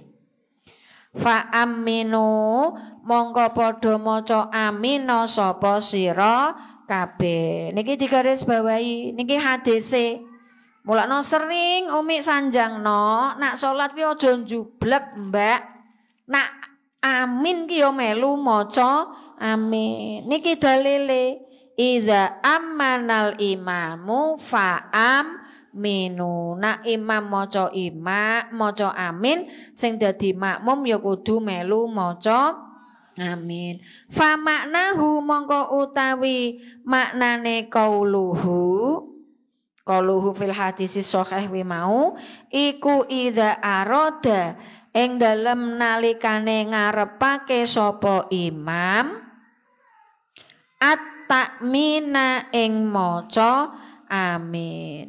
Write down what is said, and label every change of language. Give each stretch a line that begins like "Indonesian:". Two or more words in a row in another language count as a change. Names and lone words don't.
Arabic: فأمنوا
Javanese: mongko padha maca amina sapa sira kabeh. Niki digaris bawahi niki hadise. Mulakno sering umi sanjangno nak salat ki aja njublek, Mbak. Nak amin ki yo melu maca amin. Niki dalile
Arabic: إذا أمن الإمام فأمنوا.
Javanese: Nak imam maca amin sing dadi makmum ya kudu melu maca amin.
Arabic: فمعناه
Javanese: mongko utawi maknane
Arabic: قوله في الحديث الصحيح
Javanese: wi mau iku
Arabic: إذا أراد
Javanese: ing dalem nalikane ngarepake sapa imam at-ta'mina ing maca amin.